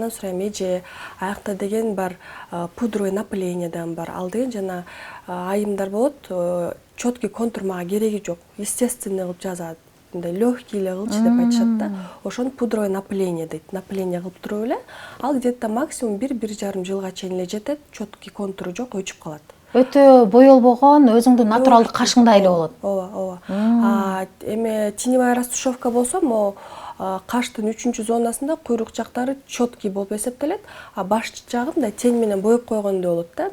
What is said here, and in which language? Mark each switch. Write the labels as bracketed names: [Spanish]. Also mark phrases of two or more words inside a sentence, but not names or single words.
[Kyrgyz] Анан сурайм, эже аякта деген бар, [Russian] пудровое напыление [Kyrgyz] деген бар. Ал деген жана айымдар болот, [Russian] четкий контур [Kyrgyz] мага кереги жок. Естественный кылып жазат. Легкий эле кылчы деп айтышат да. Ошону [Russian] пудровое напыление [Kyrgyz] дейт. Напыление кылып туруп эле, ал [Russian] где-то максимум [Kyrgyz] 1-1,5 жылга чейин эле жетет. [Russian] Четкий контуру [Kyrgyz] жок, өчүп калат. Өтө боелбогон, өзүңдүн натуралдык кашыңдай эле болот. Ооба. Эми [Russian] теневая растушевка [Kyrgyz] болсо, могу каштын 3-чү зонасында куйрук жактары четкий болуп эсептелет, а баш жагы мындай тең менен боеп койгондой болот да.